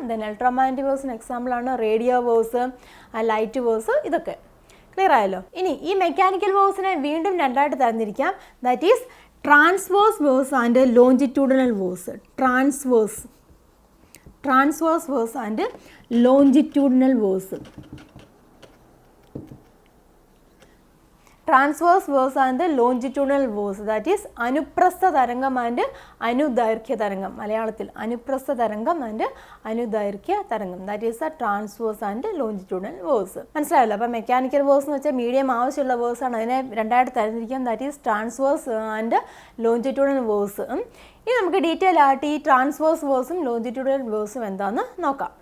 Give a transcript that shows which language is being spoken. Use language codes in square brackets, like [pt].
[ml] Then electromagnetic വേവ്സിന് എക്സാമ്പിളാണ് radio waves, light waves, ഇതൊക്കെ. Clear ആയല്ലോ? ഇനി ഈ മെക്കാനിക്കൽ വേവ്സിനെ വീണ്ടും രണ്ടായിട്ട് തരംതിരിക്കാം. [en] That is transverse waves and longitudinal waves. Transverse waves and longitudinal waves. Transverse waves and the longitudinal waves, that is [ml] അനുപ്രസ്ഥ തരംഗം and അനുദൈർഘ്യ തരംഗം. മലയാളത്തിൽ അനുപ്രസ്ഥ തരംഗം ആൻഡ് അനുദൈർഘ്യ തരംഗം, [en] That is the transverse and longitudinal waves. [ml] മനസ്സിലായല്ലോ? അപ്പോൾ മെക്കാനിക്കൽ വേവ്സ് എന്ന് വെച്ചാൽ medium ആവശ്യമുള്ള വേവ്സ് ആണ്. അതിനെ രണ്ടായിട്ട് തരംതിരിക്കാം. [en] That is transverse and longitudinal waves. [ml] ഇനി നമുക്ക് ഡീറ്റെയിൽ ആയിട്ട് ഈ ട്രാൻസ്വേഴ്സ് വേഴ്സും ലോഞ്ചിറ്റ്യൂഡൽ വേഴ്സും എന്താണെന്ന് നോക്കാം.